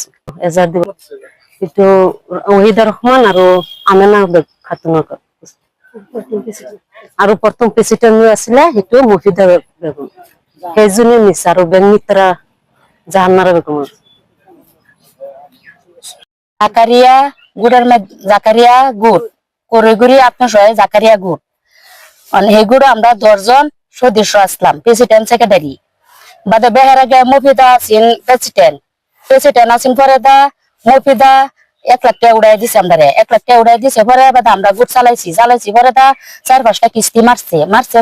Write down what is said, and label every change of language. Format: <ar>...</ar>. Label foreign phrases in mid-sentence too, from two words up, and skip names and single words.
<as>এজাহাৰ দিব এইটো ৱাহিদা ৰহমান আৰু আমিনা খাতুনৰ আৰু প্ৰথম প্ৰেচিডেণ্ট আছিলে সেইটো মুফিদা বেগম, সেইজনী মিছা, আৰু বেংক মিত্ৰ জাহানাৰা বেগমৰ।</as> <bn>জাকারিয়া গোট করৈগুড়ি আত্মসহায়ক জাকারিয়া গোট, সেই গোট আমরা 10জন সদস্য আসলাম। প্রেসিডেন্ট সেক্রেটারি বাদে বেহার আগে মুফিদা আছেন প্রেসিডেন্ট আছেন, পরে দা মুফিদা 1 লাখ টাকা উড়াই দিছে। আমরা 1 লাখ টাকা উড়াই দিছে, পরে বাদে আমরা গোট চালাইছি। পরে দা 4-5টা কিস্তি মারছে।</bn>